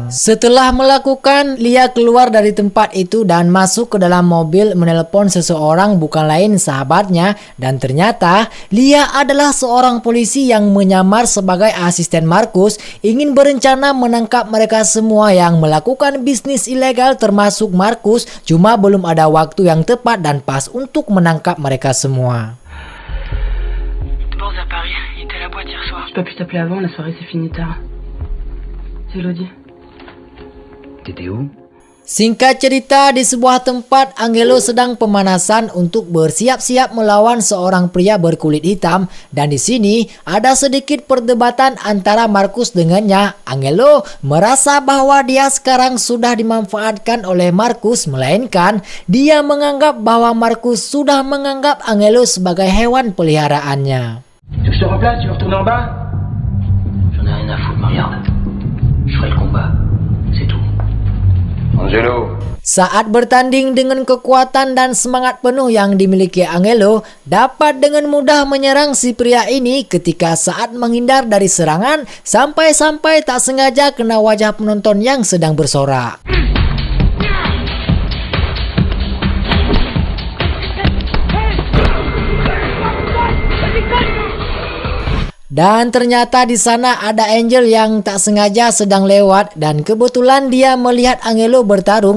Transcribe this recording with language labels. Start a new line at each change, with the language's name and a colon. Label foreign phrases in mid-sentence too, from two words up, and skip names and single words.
Indonesian: Setelah melakukan, Lia keluar dari tempat itu dan masuk ke dalam mobil menelpon seseorang, bukan lain sahabatnya, dan ternyata Lia adalah seorang polisi yang menyamar sebagai asisten Marcus, ingin berencana menangkap mereka semua yang melakukan bisnis ilegal termasuk Marcus, cuma belum ada waktu yang tepat dan pas untuk menangkap mereka semua.
French: Bon, à Paris, il était à la boîte hier soir. J'ai pas pu t'appeler avant, la soirée s'est finie tard. C'est Elodie. T'étais où?
Indonesian: Singkat cerita, di sebuah tempat Angelo sedang pemanasan untuk bersiap-siap melawan seorang pria berkulit hitam, dan di sini ada sedikit perdebatan antara Marcus dengannya. Angelo merasa bahwa dia sekarang sudah dimanfaatkan oleh Marcus, melainkan dia menganggap bahwa Marcus sudah menganggap Angelo sebagai hewan peliharaannya.
French: Tu veux que je te remplace? Tu veux retourner en bas? J'en ai rien à foutre, Marianne. Je ferai le combat. C'est tout. Angelo.
Indonesian: Saat bertanding dengan kekuatan dan semangat penuh yang dimiliki Angelo, dapat dengan mudah menyerang si pria ini ketika saat menghindar dari serangan sampai-sampai tak sengaja kena wajah penonton yang sedang bersorak. Dan ternyata di sana ada Angel yang tak sengaja sedang lewat dan kebetulan dia melihat Angelo bertarung.